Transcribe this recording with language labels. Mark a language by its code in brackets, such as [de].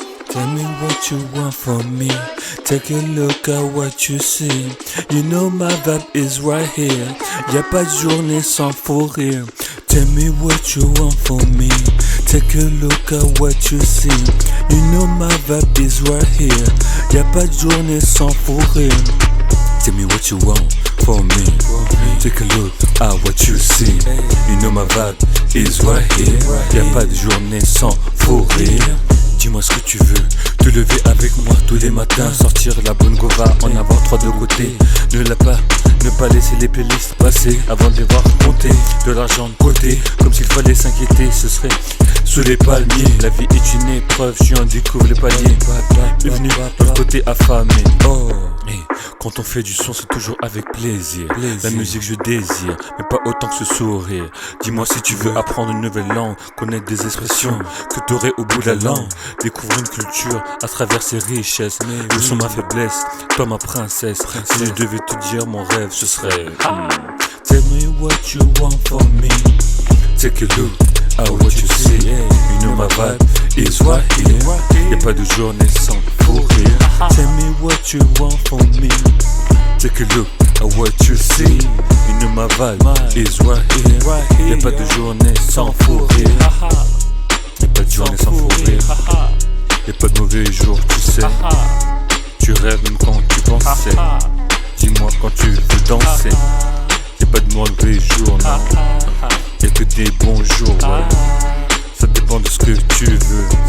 [en] Tell me what you want from me. Take a look at what you see. You know my vibe is right here. [fr] Y'a pas de journée sans fou rire. [en] Tell me what you want from me. Take a look at what you see. You know my vibe is right here. [fr] Y'a pas de journée sans fou rire. [en] Tell me what you want from me. Take a look at what you see. You know my vibe is right here. [fr] Y'a pas de journée sans fou rire. Dis-moi ce que tu veux, te lever avec moi tous les matins, sortir la bonne gova, en avoir trois de côté. Ne pas laisser les playlists passer avant de les voir compter de l'argent de côté. Comme s'il fallait s'inquiéter, ce serait sous les palmiers. La vie est une épreuve, je en découvre les paliers. Bienvenue dans le côté affamé. Oh, hey, quand on fait du son, c'est toujours avec plaisir. La musique je désire, mais pas autant que ce sourire. Dis-moi si tu veux apprendre une nouvelle langue, connaître des expressions que t'aurais au bout de la langue. Découvrir une culture à travers ses richesses. Le son ma faiblesse, toi ma princesse. Si je devais te dire mon rêve, ce serait [en] Tell me what you want from me. Take a look at what you see. You know my vibe is right here. [fr] Y'a pas de journée sans fou rire. [en] Tell me what you want from me. Take a look at what you see. You know my vibe is right here. [fr] Y'a pas de journée sans fou rire. Y'a pas de journée sans fou rire. Y'a pas de mauvais jours, tu sais. Tu rêves même quand tu pensais. Dis-moi quand tu veux danser. Y'a pas de mauvais jours, non. Y'a que des bons jours, ouais. Ça dépend de ce que tu veux.